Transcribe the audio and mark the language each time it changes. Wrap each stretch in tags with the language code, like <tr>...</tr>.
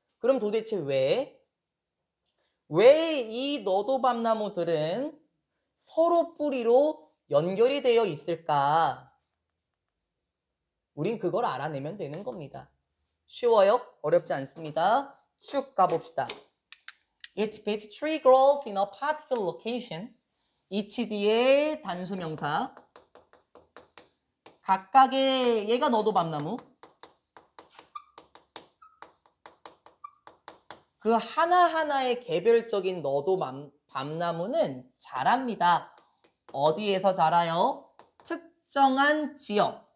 <ko>그럼 도대체 왜 이 너도밤나무들은 서로 뿌리로 연결이 되어 있을까? 우린 그걸 알아내면 되는 겁니다. 쉬워요? 어렵지 않습니다. 쭉 가봅시다.</ko> <en>Each peach tree grows in a particular location.</en> <ko>each 뒤에 단수명사. 각각의 얘가 너도밤나무. 그 하나하나의 개별적인 너도밤나무는 자랍니다. 어디에서 자라요? 특정한 지역,</ko>